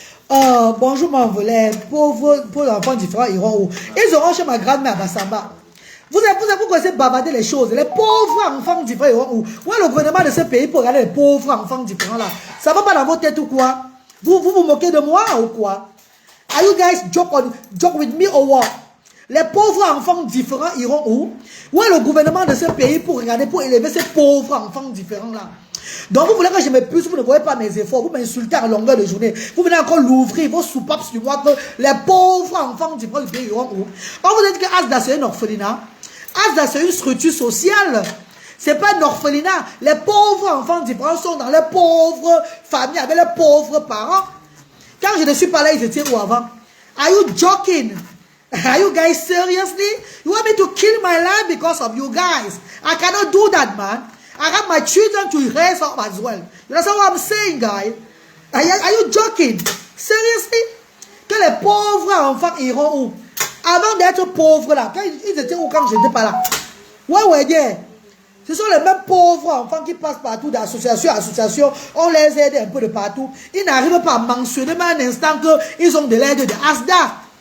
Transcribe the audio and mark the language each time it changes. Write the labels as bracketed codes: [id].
[fr] Bonjour, les pauvres enfants différents iront où? Ils auront chez ma grand-mère à Bassamba. Vous connaissez bavarder les choses. Les pauvres enfants différents iront où? Où est le gouvernement de ce pays pour regarder les pauvres enfants différents là? Ça va pas dans votre tête ou quoi? Vous moquez de moi ou quoi? [en] Are you guys joke with me or what? [fr] Les pauvres enfants différents iront où? Où est le gouvernement de ce pays pour regarder, pour élever ces pauvres enfants différents là? Donc vous voulez que je me puisse, vous ne voyez pas mes efforts, vous m'insultez à longueur de journée. Vous venez encore l'ouvrir, vos soupapes sur moi que les pauvres enfants différents du pays iront où? On vous a dit que Asda c'est un orphelinat. Asda c'est une structure sociale. C'est pas un orphelinat. Les pauvres enfants différents sont dans les pauvres familles avec les pauvres parents. Quand je ne suis pas là, ils étaient où avant? [en] Are you joking? Are you guys seriously? You want me to kill my life because of you guys? I cannot do that, man. I have my children to raise up as well. You understand what I'm saying, guys? Are you joking? Seriously? [fr] Que les pauvres enfants iront où? Avant d'être pauvres là, quand ils étaient où quand je n'étais pas là? Ouais, ce sont les mêmes pauvres enfants qui passent partout d'association à association. On les aide un peu de partout. Ils n'arrivent pas à mentionner même un instant qu'ils ont de l'aide de Asda.